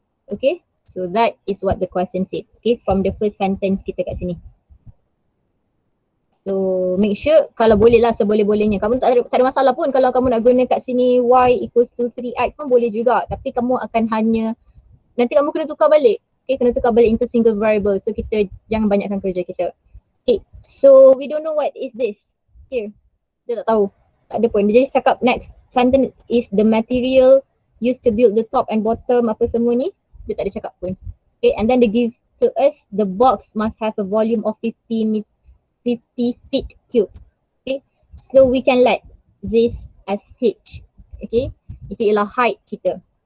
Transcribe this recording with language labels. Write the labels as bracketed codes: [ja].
[en] Okay, so that is what the question said. Okay, from the first sentence [ms] kita kat sini. [en] So make sure [ms] kalau boleh lah seboleh-bolehnya. Kamu tak ada masalah pun kalau kamu nak guna kat sini [en] y equals to 3x [ms] pun boleh juga. Tapi kamu akan hanya, nanti kamu kena tukar balik. Okay, kena tukar balik [en] into single variable. [ms] So kita jangan banyakkan kerja kita. [en] Okay, so we don't know what is this. Here, [ms] dia tak tahu. Tak ada pun. Dia [en] just [ms] cakap [en] next sentence is the material used to build the top and bottom [ms] apa semua ni. Dia tak ada cakap pun. [en] Okay, and then they give to us the box must have a volume of 50 feet cube. Okay, so we can let this as h. [ms] Okay, itu ialah height kita.